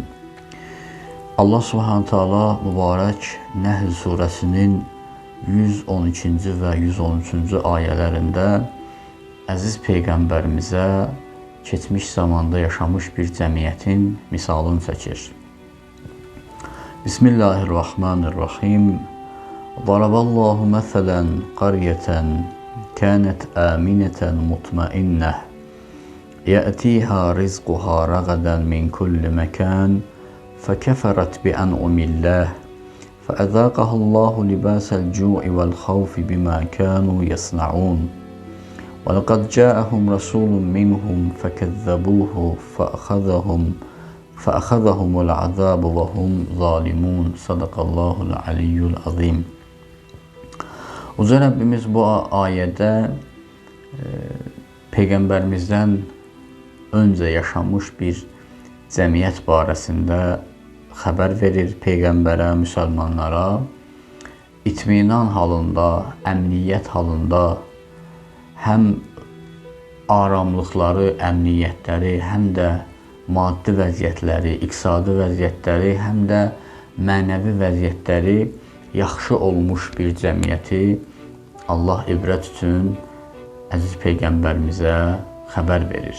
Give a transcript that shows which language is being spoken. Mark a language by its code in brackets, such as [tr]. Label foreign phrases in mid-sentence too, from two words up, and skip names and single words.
[az] Allah Subhanahu Taala mübarək Nəhl surəsinin 112-ci və 113-cü ayələrində əziz Peyğəmbərimizə keçmiş zamanda yaşamış bir cəmiyyətin misalını çəkir. Bismillahirrahmanirrahim. [ar] ضرب الله مثلا قرية كانت آمنة مطمئنة يأتيها رزقها رغدا من كل مكان فكفرت بأنعم الله فأذاقها الله لباس الجوع والخوف بما كانوا يصنعون ولقد جاءهم رسول منهم فكذبوه فأخذهم العذاب وهم ظالمون صدق الله العلي العظيم. [az] Uca Rəbbimiz bu ayədə Peyğəmbərimizdən öncə yaşamış bir cəmiyyət barəsində xəbər verir Peyğəmbərə, müsəlmanlara. İtminan halında, əmniyyət halında həm aramlıqları, əmniyyətləri, həm də maddi vəziyyətləri, iqtisadi vəziyyətləri, həm də mənəvi vəziyyətləri yaxşı olmuş bir cəmiyyəti Allah ibrət üçün əziz Peyğəmbərimizə xəbər verir.